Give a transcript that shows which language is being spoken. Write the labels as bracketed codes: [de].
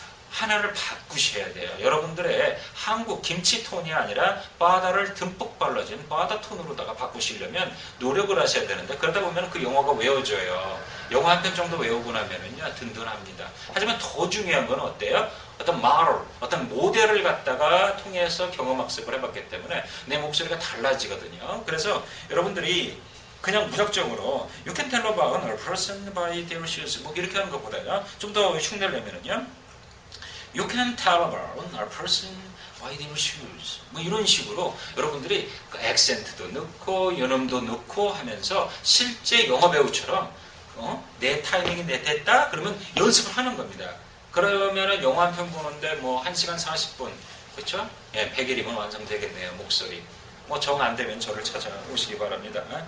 [ko] 하나를 바꾸셔야 돼요. 여러분들의 한국 김치톤이 아니라 바다를 듬뿍 발라진 바다 톤으로다가 바꾸시려면 노력을 하셔야 되는데 그러다 보면 그 영어가 외워져요. 영어 한 편 정도 외우고 나면은요 든든합니다. 하지만 더 중요한 건 어때요? 어떤 모델, 어떤 모델을 갖다가 통해서 경험학습을 해봤기 때문에 내 목소리가 달라지거든요. [en] 그래서 여러분들이 그냥 무작정으로 You can tell about a person by their shoes 뭐 이렇게 하는 것보다요 좀 더 흉내를 내면은요 You can tell about a person by their shoes. [ko] 뭐 이런 식으로 여러분들이 그 액센트도 넣고 연음도 넣고 하면서 실제 영어 배우처럼 내 타이밍이 됐다? 그러면 연습을 하는 겁니다. 그러면은 영화 한 편 보는데 뭐 1시간 40분 그렇죠? 예, 100일이면 완성되겠네요. 목소리. 뭐 정 안 되면 저를 찾아오시기 바랍니다.